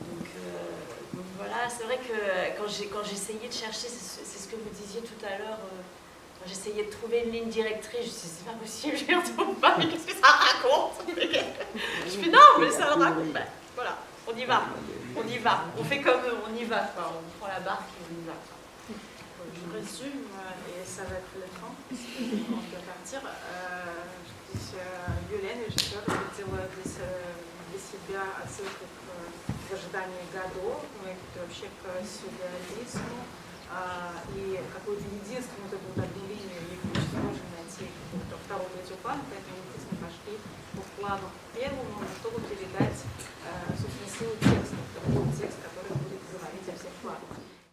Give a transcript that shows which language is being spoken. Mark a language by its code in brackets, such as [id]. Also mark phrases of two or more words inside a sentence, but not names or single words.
[fr] Donc voilà, c'est vrai que quand j'essayais de chercher, c'est ce que vous disiez tout à l'heure, quand j'essayais de trouver une ligne directrice, je me suis dit c'est pas possible, je ne retrouve pas, mais qu'est-ce que ça raconte? Je fais non, mais ça le raconte. Ben, voilà, on y va, on fait comme eux, on y va, quoi. On prend la barque et on y va. Je résume, et ça va être le temps, on peut partir. [ru] Юлия, режиссер, хотела для себя отсылку к ожиданию годов, ну и вообще к сюрреализму, и какую-то единственную такую одну линию, и очень сложно найти какую-то вторую, третью план, поэтому мы действительно пошли по плану первому, чтобы передать, собственно, силу текста, такой текст, который будет говорить о всех планах.